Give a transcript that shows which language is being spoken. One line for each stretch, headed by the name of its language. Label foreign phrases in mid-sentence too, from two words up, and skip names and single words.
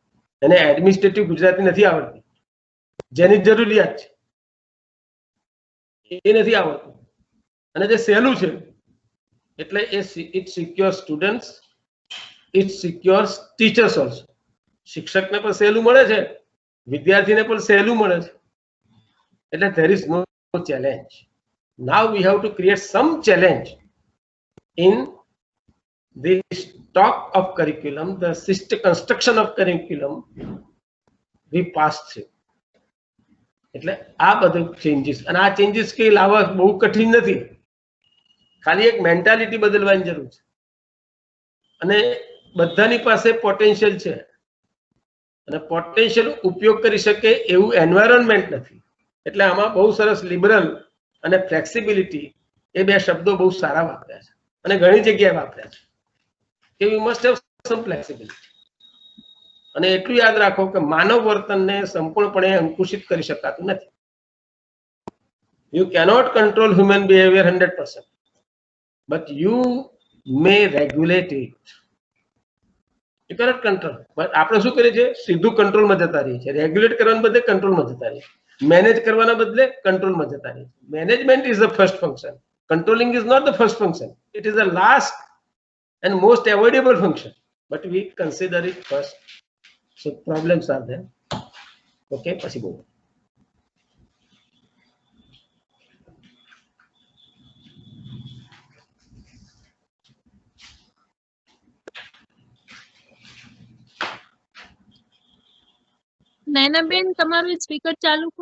Gujarati: એને એડમિનિસ્ટ્રેટિવ ગુજરાતી નથી આવડતી, જેની જરૂરિયાત છે એ નથી આવડતું, અને જે સહેલું છે એટલે
English: it secure students, it secures teachers also.
Gujarati: શિક્ષકને પણ સહેલું મળે છે, વિદ્યાર્થીને પણ સહેલું મળે છે.
English: એટલે there is no challenge. Now we have to create some challenge in the stock of curriculum, the system construction of curriculum we pass through.
Gujarati: એટલે આ બધું ચેન્જીસ, અને આ ચેન્જીસ કે લાવવા બહુ કઠિન નથી, ખાલી એક મેન્ટાલિટી બદલવાની જરૂર છે. અને બધાની પાસે પોટેન્શિયલ છે, અને પોટેન્શિયલ ઉપયોગ કરી શકે એવું એન્વાયરમેન્ટ નથી. એટલે આમાં બહુ સરસ લિબરલ અને ફ્લેક્સિબિલિટી એ બે શબ્દો બહુ સારા વાપર્યા છે, અને ઘણી જગ્યાએ વાપર્યા છે કે
English: you must have some flexibility.
Gujarati: અને એટલું યાદ રાખો કે માનવ વર્તનને સંપૂર્ણપણે અંકુશિત કરી શકાતું નથી.
English: you cannot control human behavior 100%, but you may regulate it. You cannot control. but
Gujarati: આપણે શું કરીએ છીએ? સીધું કંટ્રોલમાં જતા રહીએ છીએ. રેગ્યુલેટ કરવાના બદલે કંટ્રોલમાં જતા રહીએ, મેનેજ કરવાના બદલે કંટ્રોલમાં જતા રહીએ.
English: management is the first function. controlling is not the first function. it is the last and most avoidable function, but we consider it first. So problems are there. Okay, possible.
Gujarati: નૈનાબેન તમારું સ્પીકર ચાલુ કરો.